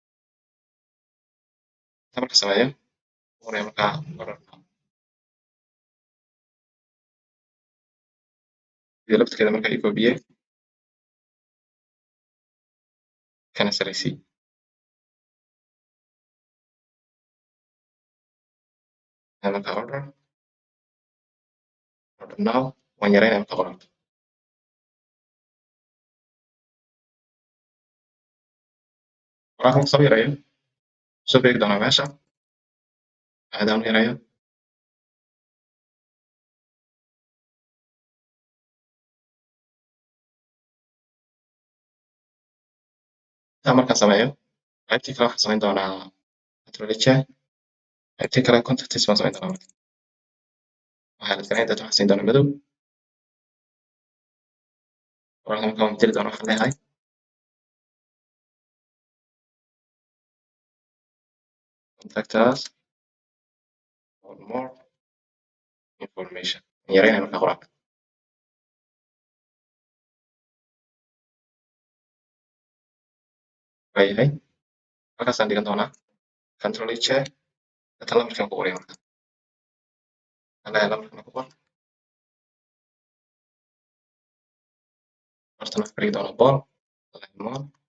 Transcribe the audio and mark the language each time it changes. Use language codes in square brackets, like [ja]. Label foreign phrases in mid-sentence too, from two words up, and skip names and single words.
[so] intaa marka sameeyo oraya markaa orderka iyo laftirkeeda markaa i copyey kana saraysii markaa [en] order now [so] waan yaraynaya markaa qoraalka qoraalka marka soo yareeyo soo beegi doonaa meesha aadaan u yareeyo intaa markaan sameeyo qaybtii kale waxaan samayn doonaa [en] control j [so] qaybtii kale contacts baan samayn doonaa marka waxaa la garanaya waxaan siin doonaa madow qoraalka marka waan bedeli doonaa waxaan leeyahay [en] contact us for more information [so] waan yaraynaya markaa qoraalka waayahay halkaasaan dhigan doonaa [en] control j [so] data lambarkan ku qoraya marka waxaan leeyahay lambarkana ku qor bartana waxaan ka dhigi doonaa ball lemon